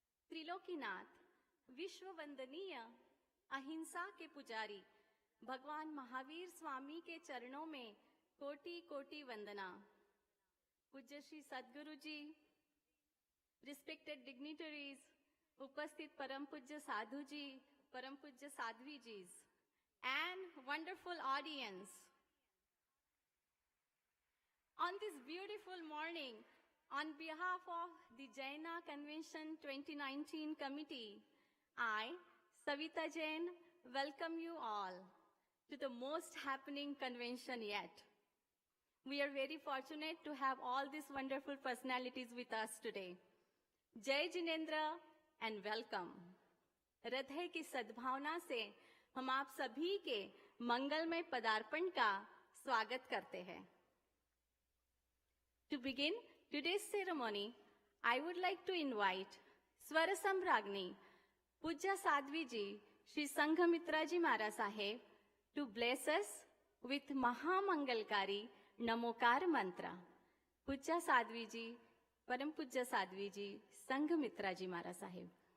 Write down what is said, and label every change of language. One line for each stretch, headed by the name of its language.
Hindi: त्रिलोकीनाथ, विश्व वंदनीय अहिंसा के पुजारी भगवान महावीर स्वामी के चरणों में कोटि कोटि वंदना। पूज्य श्री सद्गुरु जी,
English: respected dignitaries,
Hindi: उपस्थित परम पूज्य साधु जी, परम पूज्य साध्वी जी,
English: and wonderful audience. On this beautiful morning, on behalf of the Jaina Convention 2019 committee, I, Savita Jain, welcome you all to the most happening convention yet. We are very fortunate to have all these wonderful personalities with us today. Jai Jinendra and welcome.
Hindi: हृदय की सद्भावना से हम आप सभी के मंगलमय पदार्पण का स्वागत करते हैं।
English: To begin today's ceremony, I would like to invite
Hindi: स्वर सम्राज्ञी पूज्य साध्वी जी श्री संघमित्रा जी महाराज साहेब
English: to bless us with
Hindi: महामंगलकारी Namokar मंत्र। पूज्य साध्वी जी, परम पूज्य साध्वी जी, संघमित्रा जी महाराज साहेब।